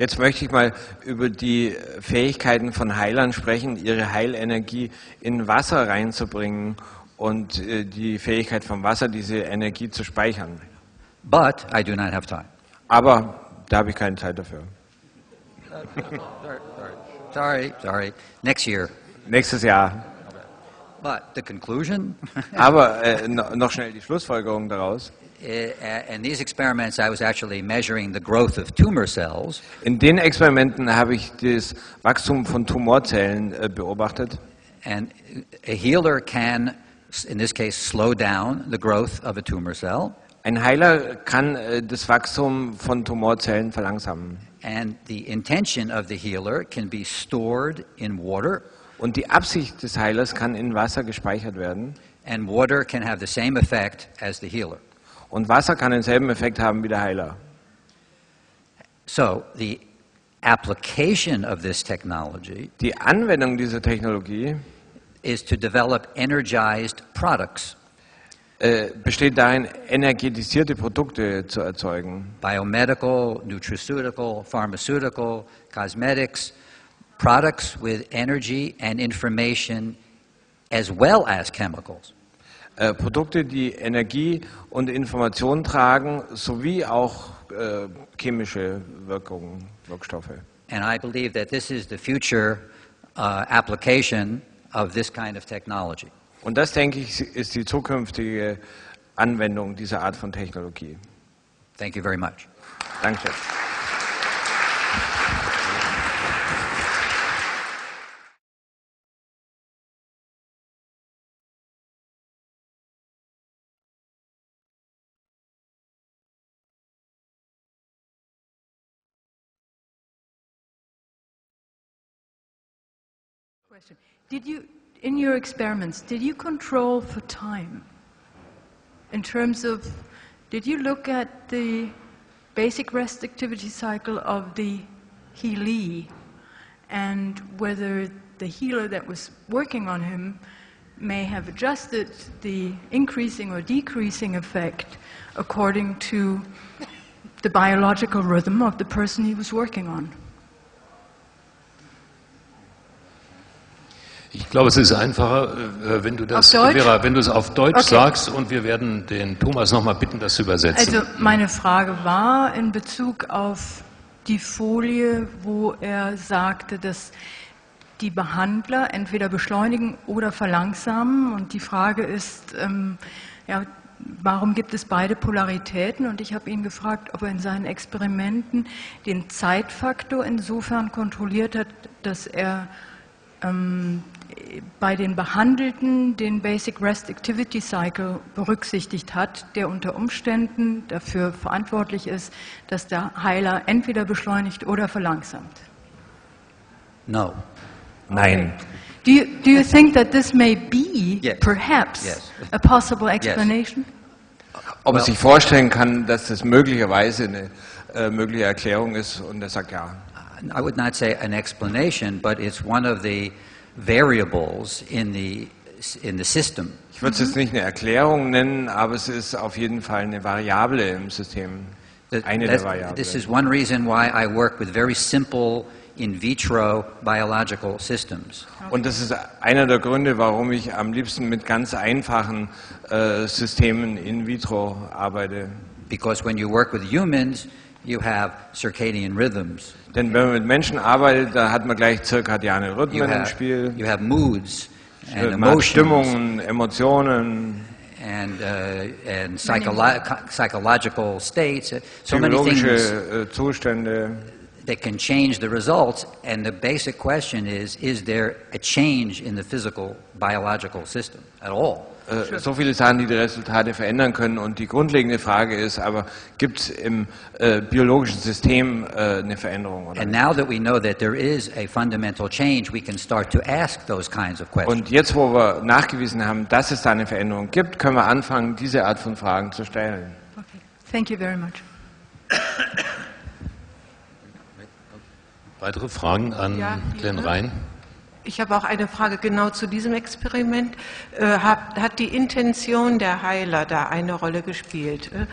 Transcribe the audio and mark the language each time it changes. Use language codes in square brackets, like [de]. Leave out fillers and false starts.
[de] Jetzt möchte ich mal über die Fähigkeiten von Heilern sprechen, ihre Heilenergie in Wasser reinzubringen und die Fähigkeit vom Wasser, diese Energie zu speichern. [en] But I do not have time. [de] Aber da habe ich keine Zeit dafür. [en] Sorry. Next year. [de] Nächstes Jahr. [en] But the conclusion? [de] Aber noch schnell die Schlussfolgerung daraus. [en] In these experiments, I was actually measuring the growth of tumor cells. [de] In den Experimenten habe ich das Wachstum von Tumorzellen beobachtet. [en] And a healer can, in this case, slow down the growth of a tumor cell. [de] Ein Heiler kann das Wachstum von Tumorzellen verlangsamen. [en] And the intention of the healer can be stored in water. [de] Und die Absicht des Heilers kann in Wasser gespeichert werden. [en] And water can have the same effect as the healer. [de] Und Wasser kann denselben Effekt haben wie der Heiler. [en] So, the application of this technology [de] Die Anwendung dieser Technologie [en] is to develop energized products. [de] Besteht darin, energetisierte Produkte zu erzeugen. [en] Biomedical, nutraceutical, pharmaceutical, cosmetics, products with energy and information as well as chemicals. [de] Produkte, die Energie und Information tragen, sowie auch chemische Wirkstoffe. [en] And I believe that this is the future application of this kind of technology. [de] Und das, denke ich, ist die zukünftige Anwendung dieser Art von Technologie. [en] Thank you very much. [de] Danke. [en] Question. In your experiments, did you control for time? In terms of, did you look at the basic rest activity cycle of the healee and whether the healer that was working on him may have adjusted the increasing or decreasing effect according to the biological rhythm of the person he was working on? [de] Ich glaube, es ist einfacher, wenn du das, Vera, wenn du es auf Deutsch sagst, und wir werden den Thomas noch mal bitten, das zu übersetzen. Also meine Frage war in Bezug auf die Folie, wo er sagte, dass die Behandler entweder beschleunigen oder verlangsamen. Und die Frage ist, warum gibt es beide Polaritäten? Und ich habe ihn gefragt, ob er in seinen Experimenten den Zeitfaktor insofern kontrolliert hat, dass er bei den Behandelten den Basic Rest Activity Cycle berücksichtigt hat, der unter Umständen dafür verantwortlich ist, dass der Heiler entweder beschleunigt oder verlangsamt. [en] No. [de] Nein. [en] Do you think that this may be, perhaps, a possible explanation? [de] Ob er sich vorstellen kann, dass das möglicherweise eine mögliche Erklärung ist, und er sagt ja. [en] I would not say an explanation, but it's one of the variables in the system. [de] Ich würde es jetzt nicht eine Erklärung nennen, aber es ist auf jeden Fall eine Variable im System. Eine der Variablen. [en] This is one reason why I work with very simple in vitro biological systems. [de] Und das ist einer der Gründe, warum ich am liebsten mit ganz einfachen Systemen in vitro arbeite. [en] Because when you work with humans, you have circadian rhythms. [de] Denn wenn man mit Menschen arbeitet, da hat man gleich zirkadiane Rhythmen im Spiel. [en] You have moods and [de] Man hat [en] emotions. [de] Stimmungen, Emotionen. [en] and psychological states, so many things [de] Psychologische Zustände. [en] that can change the results. And the basic question is there a change in the physical, biological system at all? [de] So viele Sachen, die die Resultate verändern können. Und die grundlegende Frage ist aber, gibt es im biologischen System eine Veränderung? Oder [en] And now that we know that there is a fundamental change, we can start to ask those kinds of questions. [de] Und jetzt, wo wir nachgewiesen haben, dass es da eine Veränderung gibt, können wir anfangen, diese Art von Fragen zu stellen. [en] Okay. Thank you very much. [de] Weitere Fragen an Ja, Glen Rein? Ich habe auch eine Frage genau zu diesem Experiment. Hat die Intention der Heiler da eine Rolle gespielt?